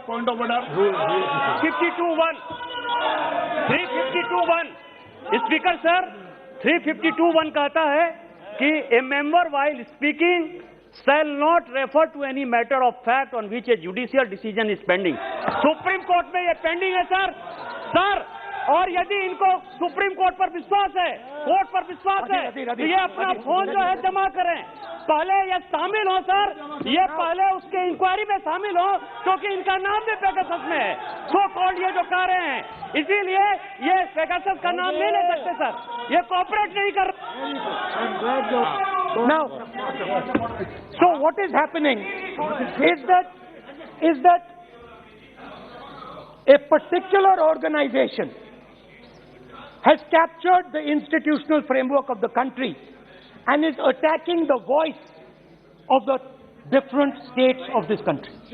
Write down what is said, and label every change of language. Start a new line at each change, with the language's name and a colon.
English: 352(1). Speaker sir, 352(1)
Hindi: कहता है कि
English: a member while speaking shall not refer to any matter of fact on which a judicial decision is pending.
Hindi: Supreme court में ये pending है sir. और यदि इनको सुप्रीम कोर्ट पर विश्वास है, कोर्ट पर विश्वास है, तो ये अपना फोन जो है जमा करें. पहले ये शामिल हो सर, ये पहले उसके इंक्वायरी में शामिल हो, क्योंकि इनका नाम भी पेगासस में है. सो कॉल्ड ये जो कह रहे हैं, इसीलिए ये पेगासस का नाम नहीं ले सकते सर. ये कोऑपरेट नहीं कर.
English: So what is happening is that a particular organization has captured the institutional framework of the country and is attacking the voice of the different states of this country.